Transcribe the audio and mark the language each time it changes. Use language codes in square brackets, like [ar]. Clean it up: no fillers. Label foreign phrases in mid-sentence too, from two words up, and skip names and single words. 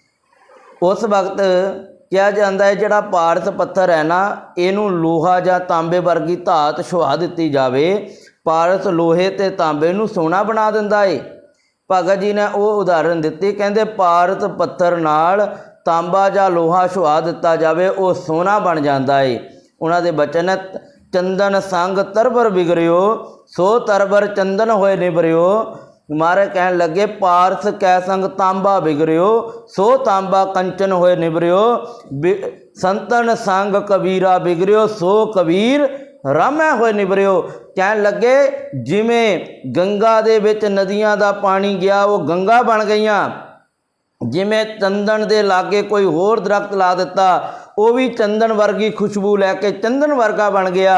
[pa] ਉਸ ਵਕਤ ਕਿਹਾ ਜਾਂਦਾ ਹੈ ਜਿਹੜਾ ਪਾਰਸ ਪੱਥਰ ਹੈ ਨਾ, ਇਹਨੂੰ ਲੋਹਾ ਜਾਂ ਤਾਂਬੇ ਵਰਗੀ ਧਾਤ ਛੁਆ ਦਿੱਤੀ ਜਾਵੇ, ਪਾਰਸ ਲੋਹੇ ਤੇ ਤਾਂਬੇ ਨੂੰ ਸੋਨਾ ਬਣਾ ਦਿੰਦਾ ਏ। ਭਗਤ ਜੀ ਨੇ ਉਹ ਉਦਾਹਰਨ ਦਿੱਤੀ, ਕਹਿੰਦੇ ਪਾਰਸ ਪੱਥਰ ਨਾਲ ਤਾਂਬਾ ਜਾਂ ਲੋਹਾ ਛੁਆ ਦਿੱਤਾ ਜਾਵੇ, ਉਹ ਸੋਨਾ ਬਣ ਜਾਂਦਾ ਏ। ਉਹਨਾਂ ਦੇ ਬਚਨ [hi] चंदन संग तरबर बिगड़ियो, सो तरबर चंदन होए निबरियो। महाराज कहन लगे पारस कै संग तांबा बिगड़ियो, सो तांबा कंचन होए निबरियो। संतन संग कबीरा बिगड़ियो, सो कबीर रामै होए निबरियो। [pa] ਕਹਿਣ ਲੱਗੇ ਜਿਵੇਂ ਗੰਗਾ ਦੇ ਵਿੱਚ ਨਦੀਆਂ ਦਾ ਪਾਣੀ ਗਿਆ ਉਹ ਗੰਗਾ ਬਣ ਗਈਆਂ, ਜਿਵੇਂ ਚੰਦਨ ਦੇ ਲਾਗੇ ਕੋਈ ਹੋਰ ਦਰਖ਼ਤ ਲਾ ਦਿੱਤਾ ਉਹ ਵੀ ਚੰਦਨ ਵਰਗੀ ਖ਼ੁਸ਼ਬੂ ਲੈ ਕੇ ਚੰਦਨ ਵਰਗਾ ਬਣ ਗਿਆ।